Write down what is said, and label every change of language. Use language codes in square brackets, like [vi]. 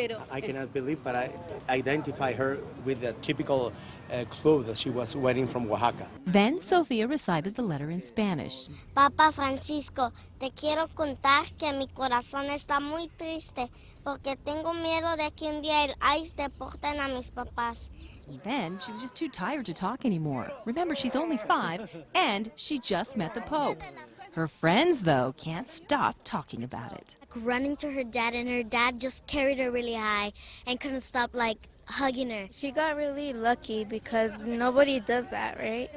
[en] I cannot believe, but I identify her with the typical clothes that she was wearing from Oaxaca. Then Sophia recited the letter in Spanish. [es] Papa Francisco, te quiero contar que mi corazón está muy triste porque tengo miedo de que un día el ICE deporten a mis papás. [en] Then she was just too tired to talk anymore. Remember, she's only 5, and she just met the Pope. Her friends, though, can't stop talking about it. Running to her dad, and her dad just carried her really high and couldn't stop, hugging her. She got really lucky because nobody does that, right?